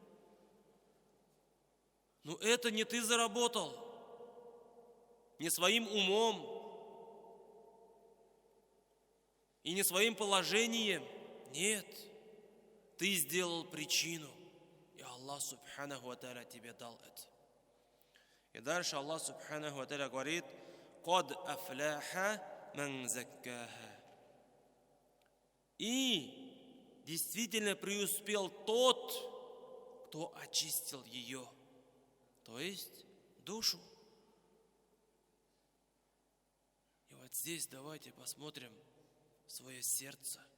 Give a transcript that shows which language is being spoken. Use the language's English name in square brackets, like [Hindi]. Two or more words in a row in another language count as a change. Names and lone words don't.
[Russian] Но это не ты заработал, не своим умом и не своим положением. Нет, ты сделал причину, и Аллах [Arabic] سبحانه وتعالى [Russian] тебе дал это. И дальше Аллах [Arabic] سبحانه وتعالى [Russian] говорит: [Arabic] «قد أفلح من زكاها». [Russian] И действительно преуспел тот, кто очистил ее, то есть душу. И вот здесь давайте посмотрим свое сердце.